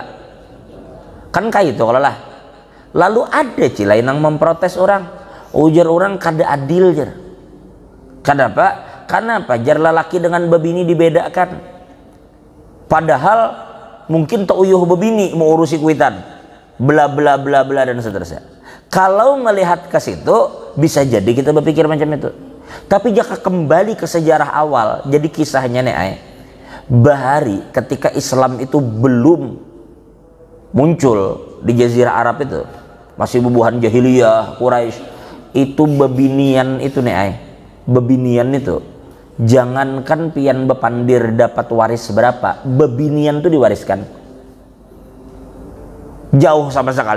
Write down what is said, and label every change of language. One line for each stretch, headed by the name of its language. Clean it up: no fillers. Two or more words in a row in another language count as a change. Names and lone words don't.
Indonesian: Kan kayak itu kalau lah.
Banjar: Lalu ada cilai yang memprotes orang, ujar orang kada adil jar.
Indonesian: Kenapa?
Banjar: Kenapa jar lelaki dengan bebini dibedakan? Padahal mungkin tak uyuh bebini mau urusi kuitan, bla bla bla bla dan seterusnya.
Indonesian: Kalau melihat ke situ bisa jadi kita berpikir macam itu. Tapi jika kembali ke sejarah awal,
Banjar: jadi kisahnya nih ay, bahari ketika Islam itu belum muncul di Jazirah Arab itu, masih bubuhan jahiliyah Quraisy, itu bebinian itu nih ay, bebinian itu jangankan pian bepandir dapat waris berapa, bebinian itu diwariskan jauh sama sekali.